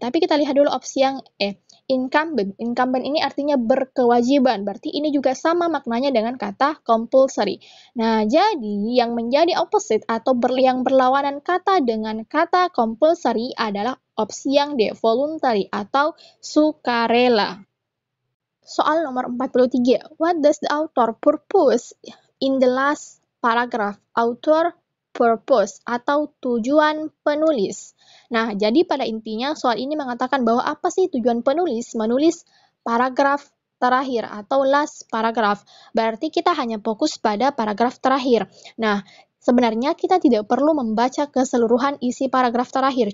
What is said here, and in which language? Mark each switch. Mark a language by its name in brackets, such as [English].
[Indonesian] Tapi kita lihat dulu opsi yang E. Incumbent. Incumbent ini artinya berkewajiban. Berarti ini juga sama maknanya dengan kata compulsory. Nah, jadi yang menjadi opposite atau yang berlawanan kata dengan kata compulsory adalah opsi yang D, voluntary atau sukarela. Soal nomor 43. [English] What does the author purpose in the last paragraph? [Indonesian] Author purpose atau tujuan penulis. Nah, jadi pada intinya soal ini mengatakan bahwa apa sih tujuan penulis menulis paragraf terakhir atau last paragraph. Berarti kita hanya fokus pada paragraf terakhir. Nah, sebenarnya kita tidak perlu membaca keseluruhan isi paragraf terakhir.